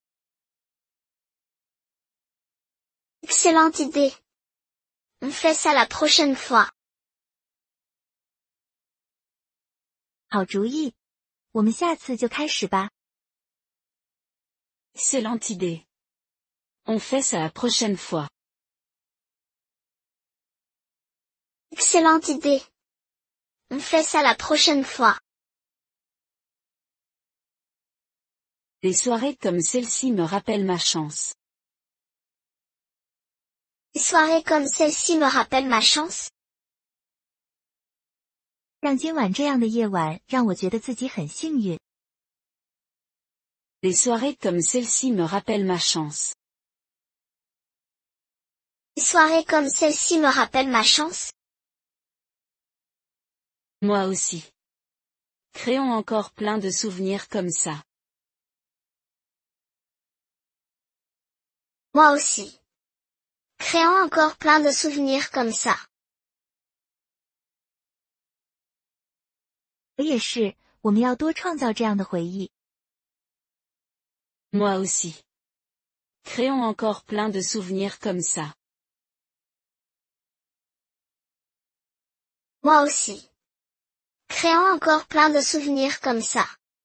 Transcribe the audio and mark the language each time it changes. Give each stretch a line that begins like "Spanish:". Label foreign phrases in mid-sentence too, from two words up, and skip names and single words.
French: Excellente idée. On fait ça la prochaine fois.
Chinese: 好主意，我们下次就开始吧。
French: Excellente idée. On fait ça la prochaine fois. Excellente idée. On fait ça la prochaine fois. Les soirées comme celle-ci me rappellent ma chance. Les soirées comme celle-ci me rappellent ma chance.
Chinese: 像今晚这样的夜晚，让我觉得自己很幸运。
French: Les soirées comme celle-ci me rappellent ma chance. Les soirées comme celle-ci me rappellent ma chance. Moi aussi. Créons encore plein de souvenirs comme ça. Moi aussi. Créons encore plein de souvenirs comme ça.
Chinese: 我也是，我们要多创造这样的回忆。
French: Moi aussi. Créons encore plein de souvenirs comme ça. Moi aussi. Créons encore plein de souvenirs comme ça.